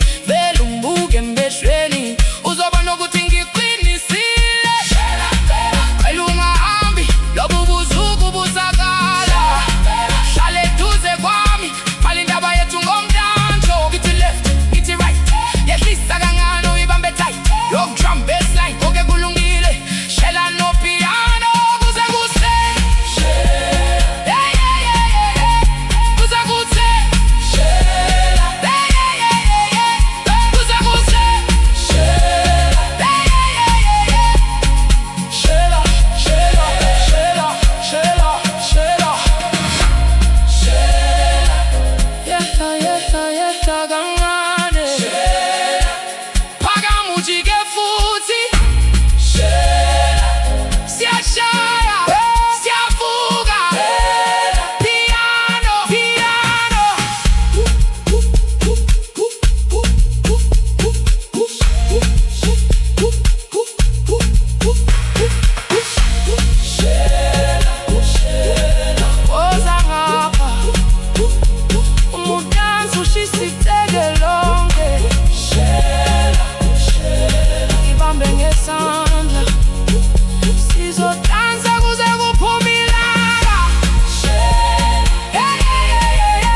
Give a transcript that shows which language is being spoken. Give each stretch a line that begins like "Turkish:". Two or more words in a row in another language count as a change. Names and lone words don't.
Zulu: Vele ungibuke embehlweni, uzobona ukuthi ngiqinisile. Shela, Shela. Wena ungahambi, lobu buzuku busakala. Hlale eduze kwami, bhala indaba yethu ngomdanso. Ngithi left, ngithi right, yehlisa kancane uyibambe tight.
English: Lock drum, bass line,
Zulu: konke kulungile. Shela no piano, kuze kuse. Shela,
English: yeah, yeah, yeah, yeah, yeah.
Zulu: Kuze kuse.
English: Shela, yeah, yeah, yeah, yeah, yeah.
Zulu: Kuze kuse. Shela,
English: yeah, yeah, yeah, yeah, yeah.
Zulu: Shela, Shela, Shela, Shela, Shela. Shela,
English: yeah, yeah, yeah, yeah,
Zulu: kancane. Shela, phakama ujike futhi. Shela, siyashaya, siyavuka. Piano, piano. Shela, Shela. Woza ngapha, umudansi ushisa iceke lonke. Shela, Shela. Ngibambe ngesandla, sizodansa kuze kuphume ilanga.
English: Shela, yeah, yeah, yeah, yeah, yeah.